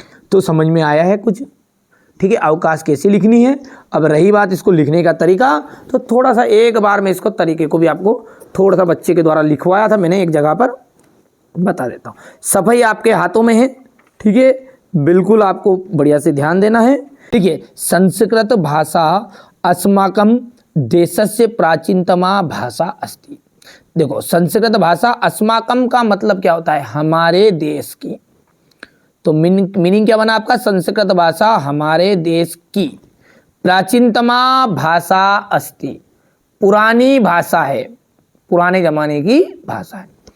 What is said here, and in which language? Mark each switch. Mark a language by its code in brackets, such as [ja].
[hi] तो समझ में आया है कुछ, ठीक है। अवकाश कैसे लिखनी है। अब रही बात इसको लिखने का तरीका, तो थोड़ा सा एक बार मैं इसको तरीके को भी आपको थोड़ा सा बच्चे के द्वारा लिखवाया था मैंने एक जगह पर, बता देता हूँ। सफाई आपके हाथों में है, ठीक है, बिल्कुल आपको बढ़िया से ध्यान देना है, ठीक है। [sa] संस्कृत भाषा अस्माकं देशस्य प्राचीनतमा भाषा अस्ति। [hi] देखो, [sa] संस्कृत भाषा अस्माकं [hi] का मतलब क्या होता है, हमारे देश की। तो मीनिंग क्या बना आपका, संस्कृत भाषा हमारे देश की [sa] प्राचीनतमा भाषा अस्ति, [hi] पुरानी भाषा है, पुराने जमाने की भाषा है।